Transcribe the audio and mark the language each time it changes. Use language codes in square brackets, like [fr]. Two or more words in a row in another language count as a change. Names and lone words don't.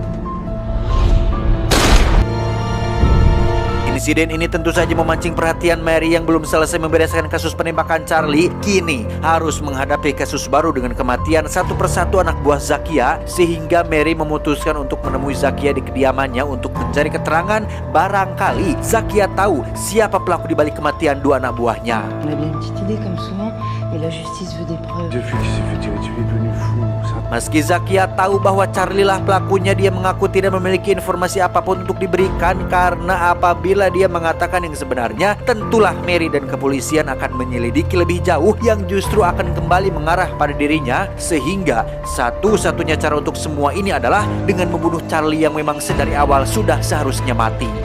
[id] Insiden ini tentu saja memancing perhatian Mary yang belum selesai membereskan kasus penembakan Charlie. Kini harus menghadapi kasus baru dengan kematian satu persatu anak buah Zakia, sehingga Mary memutuskan untuk menemui Zakia di kediamannya untuk mencari keterangan. Barangkali Zakia tahu siapa pelaku di balik kematian 2 anak buahnya. [fr] On a bien une petite idée comme souvent, et la justice veut des preuves. Depuis qu'il s'est fait tirer dessus, il est devenu fou. [id] Meski Zakia tahu bahwa Charlie lah pelakunya, dia mengaku tidak memiliki informasi apapun untuk diberikan, karena apabila dia mengatakan yang sebenarnya, tentulah Mary dan kepolisian akan menyelidiki lebih jauh yang justru akan kembali mengarah pada dirinya. Sehingga satu-satunya cara untuk semua ini adalah dengan membunuh Charlie yang memang sedari awal sudah seharusnya mati.